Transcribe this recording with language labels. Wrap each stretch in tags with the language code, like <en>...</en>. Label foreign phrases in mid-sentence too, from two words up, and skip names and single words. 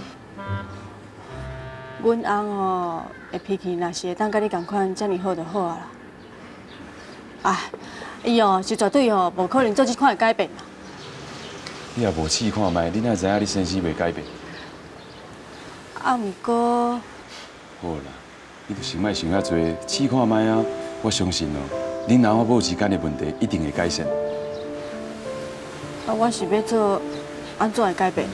<nan>阮翁哦，的脾气若是会当甲你同款遮尔好就好啊啦。啊，伊哦是绝对哦无可能做这款的改变啦。你也无试看觅，你哪知影你生死袂改变？啊，毋过好啦，你就先莫想遐多，试看觅啊！我相信哦，恁老母之间的问题一定会改善。啊，我是要做安怎的改变啊？</nan>